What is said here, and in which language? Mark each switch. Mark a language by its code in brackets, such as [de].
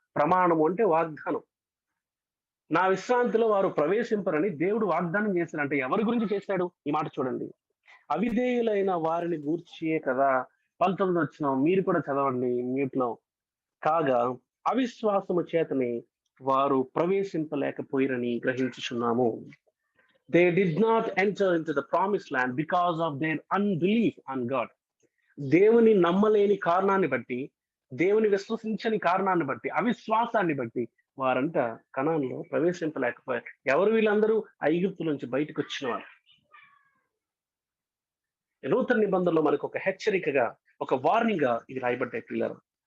[te] ప్రమాణము అంటే వాగ్దానం. నా విశ్రాంతిలో వారు ప్రవేశింపరని దేవుడు వాగ్దానం చేశాడు. అంటే ఎవరి గురించి చేశాడు? ఈ మాట చూడండి, అవిధేయులైన వారిని గూర్చియే కదా. 19వ వచనం మీరు కూడా చదవండి మ్యూట్లో. కాగా అవిశ్వాసము చేతనే వారు ప్రవేశింపలేకపోయిరని గ్రహించుచున్నాము. [en] They did not enter into the promised land because of their unbelief on God. [te] దేవుని నమ్మలేని కారణాన్ని బట్టి, దేవుని విశ్వసించని కారణాన్ని బట్టి, అవిశ్వాసాన్ని బట్టి వారంట కనానులో ప్రవేశింపలేకపోయారు. ఎవరు వీళ్ళందరూ? ఐగుప్తు నుంచి బయటకు వచ్చిన వారు. నూతన నిబంధనలో మనకు ఒక హెచ్చరికగా, ఒక వార్నింగ్ గా ఇది రాయబడ్డాయి పిల్లలు.